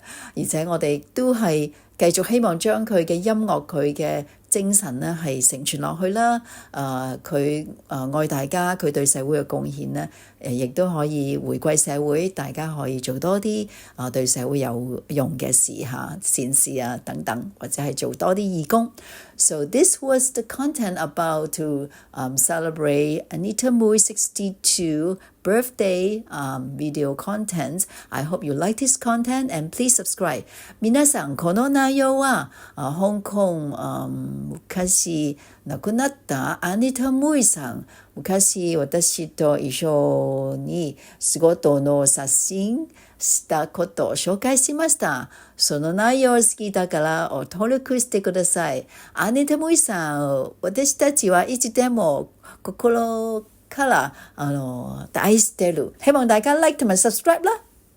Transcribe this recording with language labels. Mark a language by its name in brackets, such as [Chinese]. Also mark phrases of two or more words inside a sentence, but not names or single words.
[Cantonese] 而且我哋都係繼續希望將佢嘅音樂、佢嘅精神咧係承傳落去啦。佢愛大家，佢對社會嘅貢獻咧，亦都可以回歸社會，大家可以做多啲對社會有用嘅事善事等等，或者係做多啲義工。 [English] So this was the content about to celebrate Anita Mui 62 birthday video content. I hope you like this content and please subscribe. [Japanese] 皆さんこの内容は香港昔亡くなったアニタ・ムイさん、昔私と一緒に仕事の写真したことを紹介しました。その内容好きだから登録してください。アニタ・ムイさん、私たちはいつでも心から愛してる。 [Cantonese] 希望大家 like 同埋 subscribe 啦。